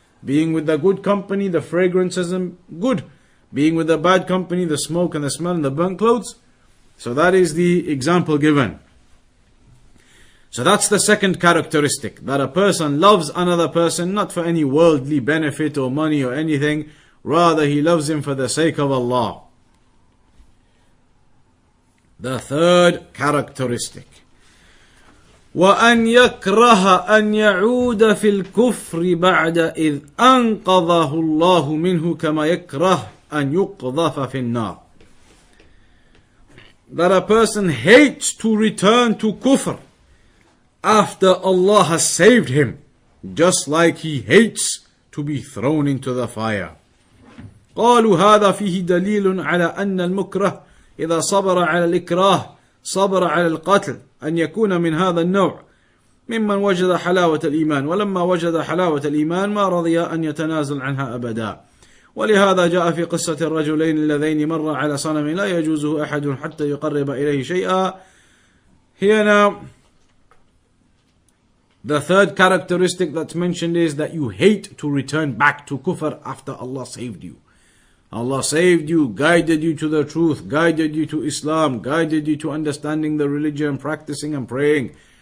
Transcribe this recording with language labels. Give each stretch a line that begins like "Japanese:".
English: Being with the good company, the fragrance isn't good. Being with the bad company, the smoke and the smell and the burnt clothes. So that is the example given. So that's the second characteristic, that a person loves another person not for any worldly benefit or money or anything, rather he loves him for the sake of Allah. The third characteristic,
Arabic: وأن يكره أن يعود في الكفر بعد إذ أنقذه الله منه كما يكره أن يقذف في النار.
English: That a person hates to return to kufr after Allah has saved him, just like he hates to be thrown into the fire.
Arabic: قالوا هذا فيه دليل على أن المكره إذا صبر على الإكراه صبر على القتل أن يكون من هذا النوع ممن وجد حلاوة الإيمان، ولما وجد حلاوة الإيمان ما رضي أن يتنازل عنها أبدا. ولهذا جاء في قصة الرجلين اللذين مر على صنم لا يجوزه أحد حتى يقرب إليه شيئا.
English: Here now, the third characteristic that's mentioned is that you hate to return back to kufr after Allah saved you. Allah saved you, guided you to the truth, guided you to Islam, guided you to understanding the religion, practicing and praying.